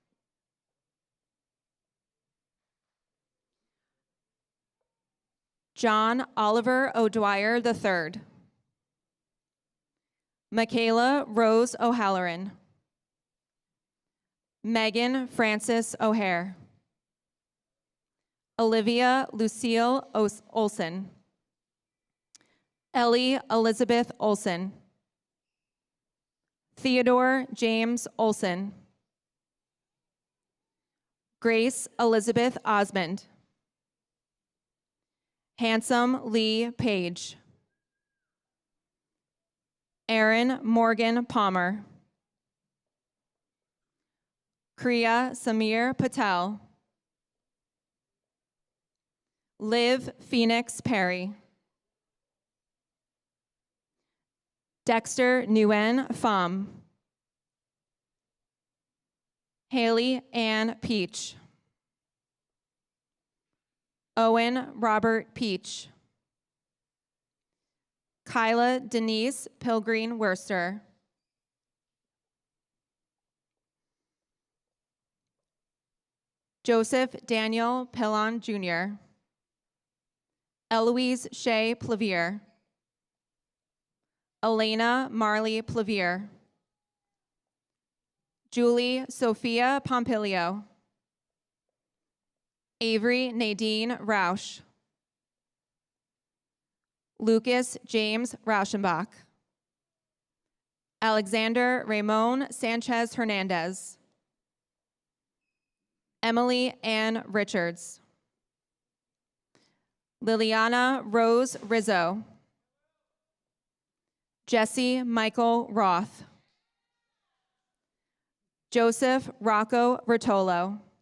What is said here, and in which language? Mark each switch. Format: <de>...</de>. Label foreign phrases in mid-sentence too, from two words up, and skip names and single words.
<en>John Oliver O'Dwyer III. Michaela Rose O'Halloran. Megan Frances O'Hare. Olivia Lucille Olson. Ellie Elizabeth Olson. Theodore James Olson. Grace Elizabeth Osmond. Handsome Lee Page. Aaron Morgan Palmer. Kriya Samir Patel. Liv Phoenix Perry. Dexter Nguyen Pham. Haley Ann Peach. Owen Robert Peach. Kyla Denise Pilgreen Worcester. Joseph Daniel Pillon Jr. Eloise Shea Plavier. Elena Marley Plavier. Julie Sophia Pompilio. Avery Nadine Rausch. Lucas James Rauschenbach. Alexander Ramon Sanchez Hernandez. Emily Ann Richards. Liliana Rose Rizzo. Jesse Michael Roth. Joseph Rocco Rotolo.</en>